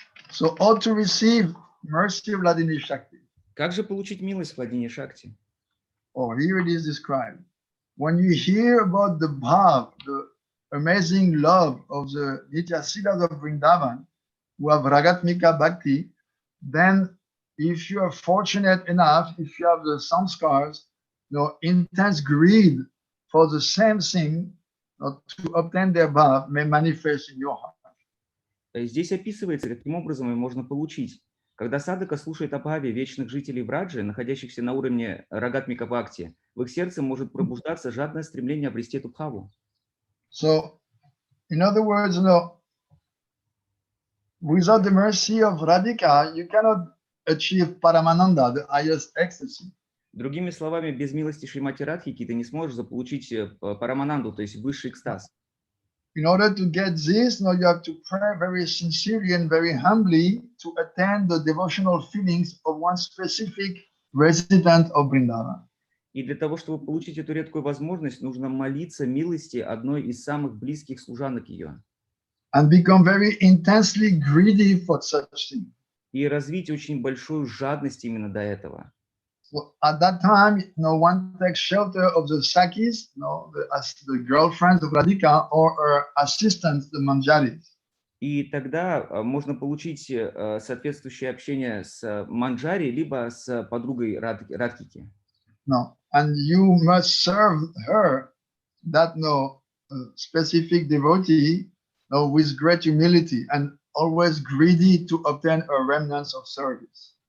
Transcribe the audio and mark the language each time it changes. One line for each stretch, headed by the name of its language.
English: So how to receive mercy of Vladini Shakti?
Russian: Как же получить милость Владини Шакти?
English: Oh, here it is described. When you hear about the bhav, the amazing love of the Nitya Siddhas of Vrindavan, who have ragatmika bhakti, then if you are fortunate enough, if you have the samskars, intense greed for the same thing to obtain their bhav may manifest in your heart.
Russian: Здесь описывается, каким образом ее можно получить. Когда садхака слушает о бхаве вечных жителей Враджи, находящихся на уровне рагатмика бхакти, в их сердце может пробуждаться жадное стремление обрести эту бхаву.
English: So, in other words, without the mercy of Radhika, you cannot achieve Paramananda, the highest ecstasy.
Russian: Другими словами, без милости Шримати Радхики ты не сможешь заполучить парамананду, то есть высший экстаз.
English: In order to get this, you have to pray very sincerely and very humbly to attain the devotional feelings of one specific resident of Vrindavan.
Russian: И для того, чтобы получить эту редкую возможность, нужно молиться милости одной из самых близких служанок ее.
English: And become very intensely greedy for such thing.
Russian: И развить очень большую жадность именно до этого.
English: So at that time, one takes shelter of the Sakis, the girlfriends of Radhika, or her assistants, the Manjaris.
Russian: И тогда можно получить соответствующее общение с Манджари, либо с подругой Радхики.
English: No, and you must serve her, that specific devotee, with great humility and always greedy to obtain a remnants of service.